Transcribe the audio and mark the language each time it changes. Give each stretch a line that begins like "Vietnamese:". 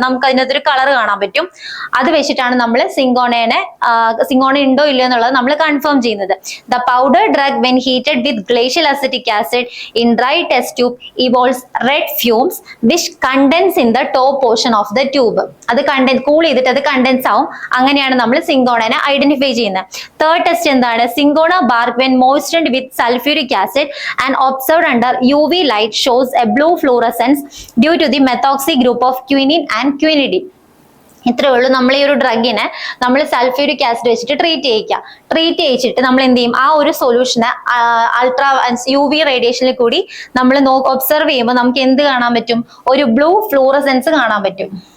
Malayalam: നമുക്ക് അതിനകത്തൊരു കളർ കാണാൻ പറ്റും. അത് വെച്ചിട്ടാണ് നമ്മൾ സിങ്കോണ ഉണ്ടോ ഇല്ലയോ എന്നുള്ളത് നമ്മൾ കൺഫേം ചെയ്യുന്നത്.
English: The powder drug when heated with glacial acetic acid in dry test tube evolves red fumes which condense in the top portion of the tube.
Malayalam: അത് കൂൾ ചെയ്തിട്ട് അത് കണ്ടൻസ് ആവും. അങ്ങനെയാണ് നമ്മൾ സിങ്കോണനെ ഐഡന്റിഫൈ ചെയ്യുന്നത്. തേർഡ് ടെസ്റ്റ് എന്താണ്?
English: സിങ്കോണ bark when moistened with sulfuric acid and observed under UV light shows a blue fluorescence due to the methoxy group of quinine and quinidine.
Malayalam: ഇത്രയേ ഉള്ളൂ. നമ്മൾ ഈ ഒരു ഡ്രഗിനെ നമ്മൾ സൾഫ്യൂരിക് ആസിഡ് വെച്ചിട്ട് ട്രീറ്റ് ചെയ്യിച്ചിട്ട് നമ്മൾ എന്ത് ചെയ്യും? ആ ഒരു സൊല്യൂഷനെ അൾട്രാ UV റേഡിയേഷനിൽ കൂടി നമ്മൾ ഒബ്സർവ് ചെയ്യുമ്പോൾ നമുക്ക് എന്ത് കാണാൻ പറ്റും? ഒരു ബ്ലൂ ഫ്ലൂറസെൻസ് കാണാൻ പറ്റും.